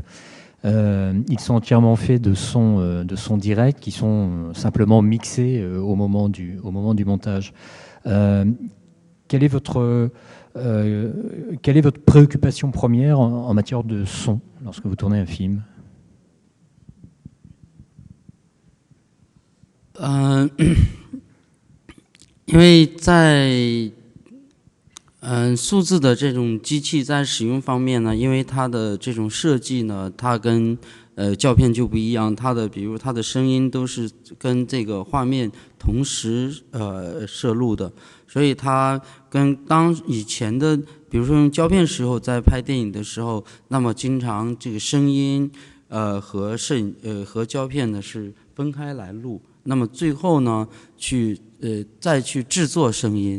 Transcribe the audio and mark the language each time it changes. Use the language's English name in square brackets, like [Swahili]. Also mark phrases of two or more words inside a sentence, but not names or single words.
[French] Ils sont entièrement faits de sons directs qui sont simplement mixés au moment du montage. Quelle est votre préoccupation première en matière de son lorsque vous tournez un film? [Chinese] 因为在数字的这种机器在使用方面呢，因为它的这种设计呢，它跟胶片就不一样，比如它的声音都是跟这个画面同时摄录的，所以它跟以前的，比如说用胶片时候在拍电影的时候，那么经常这个声音和胶片呢是分开来录，那么最后呢再去制作声音。